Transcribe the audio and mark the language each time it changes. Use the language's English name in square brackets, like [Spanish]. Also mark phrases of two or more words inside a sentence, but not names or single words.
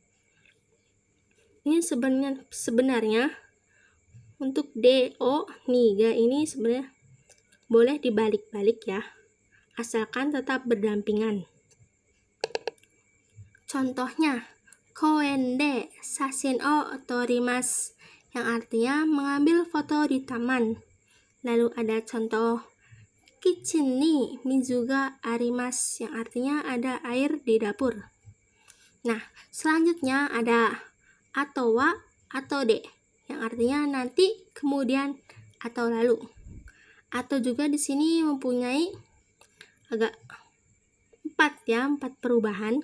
[Indonesian] Ini sebenarnya untuk D, O, ni, ga ini sebenarnya boleh dibalik-balik ya, asalkan tetap berdampingan. Contohnya, [Japanese] koen de sashin o torimasu, [Indonesian] yang artinya mengambil foto di taman. Lalu ada contoh [Japanese] kitchen ni mizu ga arimasu, [Indonesian] yang artinya ada air di dapur. Nah, selanjutnya ada atau wa atau de, yang artinya nanti, kemudian, atau lalu. Atau juga di sini mempunyai agak 4 perubahan.